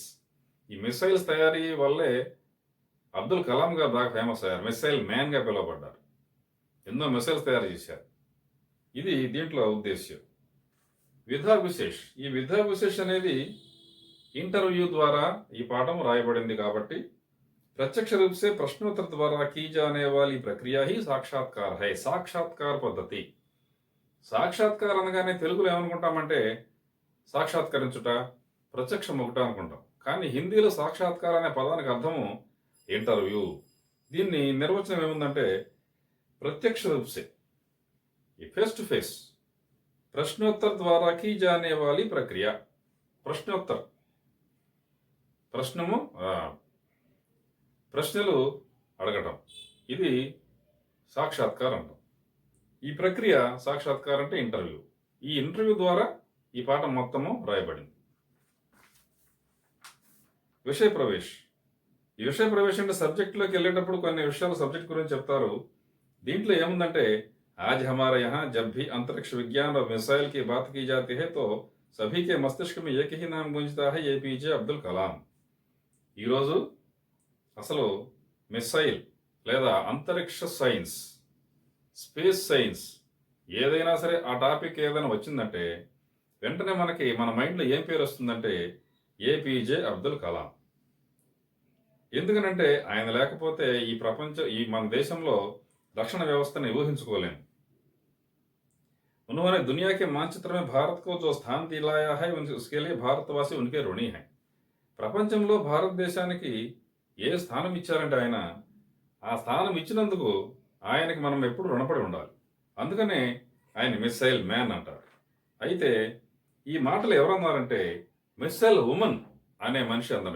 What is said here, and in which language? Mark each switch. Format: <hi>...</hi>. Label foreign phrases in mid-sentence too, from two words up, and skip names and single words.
<te>ఈ మిసైల్స్ తయారీ వల్లే అబ్దుల్ కలాం గారు బాగా ఫేమస్ అయ్యారు.</te> <en>missile man</en> <te>గా పిలువబడ్డారు. ఎన్నో మిసైల్స్ తయారు చేశారు. ఇది దీంట్లో ఉద్దేశ్యం.</te> <hi>विधा विशेष. ఈ विधा विशेष</hi> <te>అనేది ఇంటర్వ్యూ ద్వారా ఈ పాఠం రాయబడింది కాబట్టి</te> <hi>प्रत्यक्ष रूप से प्रश्नोत्तर द्वारा की जाने वाली प्रक्रिया ही साक्षात्कार है.</hi> <te>సాక్షాత్కార పద్ధతి. సాక్షాత్కారం అనగానే తెలుగులో ఏమనుకుంటామంటే సాక్షాత్కరించుట, ప్రత్యక్షం ఒకట అనుకుంటాం. కానీ హిందీలో సాక్షాత్కార అనే పదానికి అర్థము ఇంటర్వ్యూ. దీన్ని నిర్వచనం ఏముందంటే</te> <hi>प्रत्यक्ष रूप से</hi> <en>face to face</en> <hi>प्रश्नोत्तर द्वारा की जाने वाली प्रक्रिया.</hi> <te>ప్రశ్నోత్తర్, ప్రశ్నలు అడగటం, ఇది సాక్షాత్కారం అంటాం. ఈ ప్రక్రియ సాక్షాత్కారం అంటే ఇంటర్వ్యూ. ఈ ఇంటర్వ్యూ ద్వారా ఈ పాఠం మొత్తము రాయబడింది.</te> <hi>विषय प्रवेश.</hi> <te>ఈ విషయ ప్రవేశం అంటే సబ్జెక్టులోకి వెళ్ళేటప్పుడు కొన్ని విషయాలు సబ్జెక్ట్ గురించి చెప్తారు. దీంట్లో ఏముందంటే</te> <hi>आज हमारे यहाँ जब भी अंतरिक्ष विज्ञान और मिसाइल की बात की जाती है तो सभी के मस्तिष्क में एक ही नाम गूंजता है, एपीजे అబ్దుల్ కలాం.</hi> <te>ఈరోజు అసలు మిసైల్ లేదా అంతరిక్ష సైన్స్,</te> <en>space science</en> <te>ఏదైనా సరే ఆ టాపిక్ ఏదైనా వచ్చిందంటే వెంటనే మన మైండ్లో ఏం పేరు వస్తుందంటే ఏపీజే అబ్దుల్ కలాం. ఎందుకనంటే ఆయన లేకపోతే ఈ మన దేశంలో రక్షణ వ్యవస్థని ఊహించుకోలేము.</te> <hi>उन्होंने दुनिया के मानचित्र में भारत को जो स्थान दिलाया है उसके लिए भारतवासी उनके ऋणी हैं.</hi> <te>ప్రపంచంలో భారతదేశానికి ఏ స్థానం ఇచ్చారంటే ఆయన, ఆ స్థానం ఇచ్చినందుకు ఆయనకి మనం ఎప్పుడు రుణపడి ఉండాలి. అందుకనే ఆయన</te> <en>missile man</en> <te>అంటారు. అయితే ఈ మాటలు ఎవరన్నారంటే</te> <en>missile woman</en> <te>అనే మనిషి అన్నారు.</te>